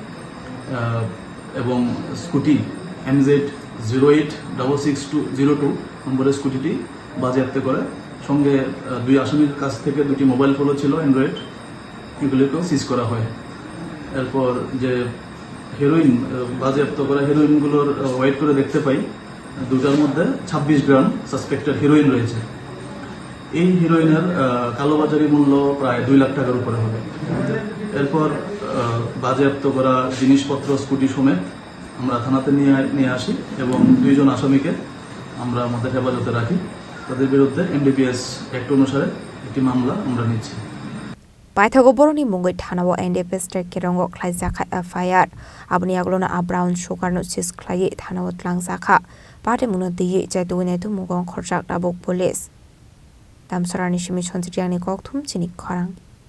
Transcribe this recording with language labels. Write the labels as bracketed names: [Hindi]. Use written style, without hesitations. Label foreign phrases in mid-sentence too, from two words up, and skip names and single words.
[Bangla] এবং স্কুটি MZ08-6602 নম্বরের স্কুটিটি বাজেয়াপ্ত করে সঙ্গে দুই আসামির কাছ থেকে দুটি মোবাইল ফোনও ছিল অ্যান্ড্রয়েড এগুলিকেও সিজ করা হয় এরপর যে হেরোইন বাজেয়াপ্ত করা হেরোইনগুলোর ওয়েট করে দেখতে পাই দুটার মধ্যে 26 গ্রাম সাসপেক্টেড হেরোইন রয়েছে এই হিরোইনের কালোবাজারি মূল্য প্রায় 2 লাখ টাকার উপরে হবে। এরপর বাজেয়াপ্ত করা জিনিসপত্র স্কুটি সমেত আমরা থানাতে নিয়ে আসি এবং 2 জন আসামিকে আমরা আমাদের হেফাজতে রাখি। তাদের বিরুদ্ধে NDPS অ্যাক্ট অনুসারে একটি মামলা আমরা নিচ্ছি। [Kok Borok] Paithago Boroni Mungoi Thanawo NDPS Checkingo Khlaikha FIR Aboni Aglona [English] Brown Sugar [Kok Borok] no Sis Khlai Thanawo Wngnai Patimungo Wngnai Khoroknwi Police Damcherra Chini Chini Khorang